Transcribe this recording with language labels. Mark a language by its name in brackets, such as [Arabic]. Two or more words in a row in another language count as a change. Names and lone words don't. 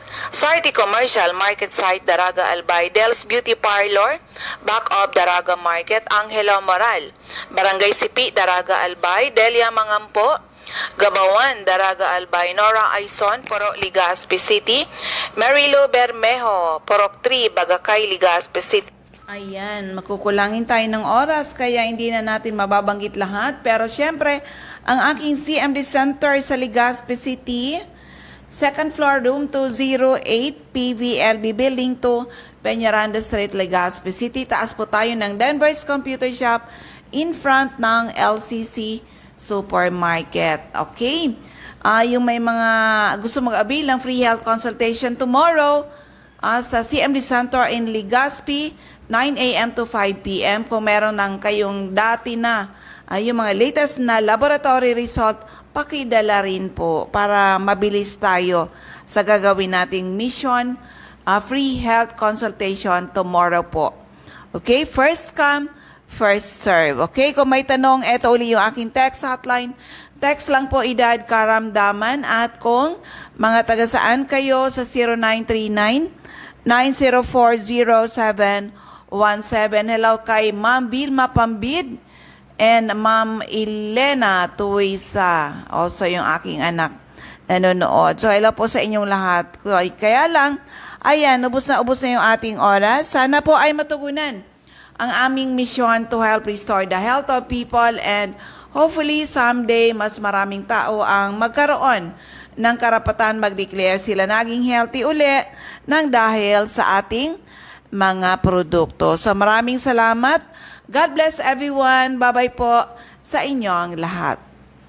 [Filipino] Sarti Commercial, Market Site, Daraga Albay. Del's Beauty Parlor, back of Daraga Market. Angelo Moral, Barangay Sipi, Daraga Albay. Delia Mangampo, Gabawan, Daraga Albay. Nora Aison, Purok Legazpi City. Marilo Bermejo, Purok 3, Bagakay, Legazpi City. Ayan, makukulangin tayo ng oras kaya hindi na natin mababanggit lahat. Pero syempre, ang aking CMD Center sa Legazpi City, [English] second floor, [Filipino] room 208, PVLB Building 2, Peñaranda Street, Legazpi City. Taas po tayo ng Denver's Computer Shop [English] in front [Filipino] ng LCC Supermarket. Okay? Yung may mga gusto mag-avail ng [English] free health consultation tomorrow [Filipino] sa CMD Center in Legazpi, 9 a.m. to 5 p.m. Kung meron ng kayong dati na yung mga latest na laboratory result, pakidala rin po para mabilis tayo sa gagawin nating mission, [English] free health consultation tomorrow [Filipino] po. Okay? [English] First come, first serve. [Filipino] Okay? Kung may tanong, eto uli yung aking [English] text hotline. [Filipino] Text lang po edad karamdaman at kung mga taga saan kayo sa 0939-9040717. Hello kay Ma'am Vilma Pambid and Ma'am Elena Tuisa. Also yung aking anak nanonood. So hello po sa inyong lahat. Kaya lang, ayan, ubos na yung ating oras. Sana po ay matugunan ang aming [English] mission to help restore the health of people [Filipino] and hopefully someday mas maraming tao ang magkaroon ng karapatan mag-declare sila naging healthy uli nang dahil sa ating mga produkto. So maraming salamat. [English] God bless everyone. [Filipino] Bye-bye po sa inyong lahat.